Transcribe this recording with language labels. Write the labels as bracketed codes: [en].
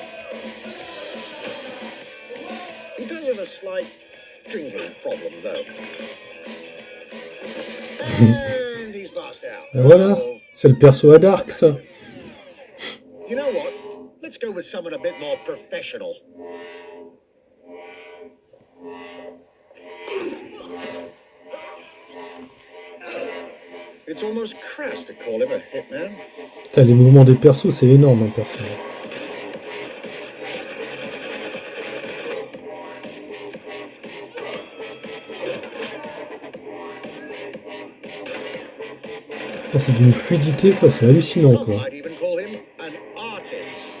[en] He does have a slight drinking problem, though. And he's passed out. [fr] Et voilà, c'est le perso à Dark, ça. [en] You know what? Let's go with someone a bit more professional. It's almost crass to call him a hitman. [fr] Putain, les mouvements des persos, c'est énorme, hein, perso. C'est d'une fluidité, quoi, c'est hallucinant, [en] Some [fr] quoi. [en] might even call him an artist.